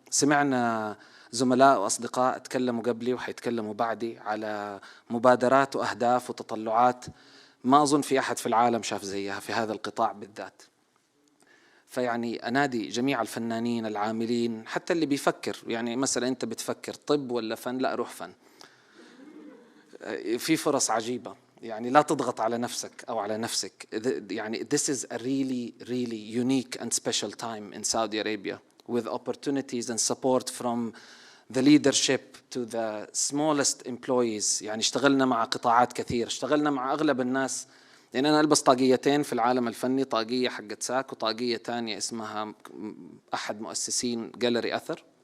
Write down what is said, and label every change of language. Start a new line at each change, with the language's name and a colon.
Arabic: سمعنا زملاء وأصدقاء تكلموا قبلي وحيتكلموا بعدي على مبادرات وأهداف وتطلعات ما أظن في أحد في العالم شاف زيها في هذا القطاع بالذات. فيعني أنادي جميع الفنانين العاملين، حتى اللي بيفكر يعني مثلا أنت بتفكر طب ولا فن، لا روح فن، في فرص عجيبة. يعني لا تضغط على نفسك أو على نفسك.
English: يعني this is a really unique and special time in Saudi Arabia with opportunities and support from the leadership to the smallest employees.
Arabic: يعني اشتغلنا مع قطاعات كثير، اشتغلنا مع أغلب الناس. يعني أنا ألبس طاقيتين في العالم الفني، طاقية حقت ساك وطاقية تانية اسمها أحد مؤسسين جاليري أثر.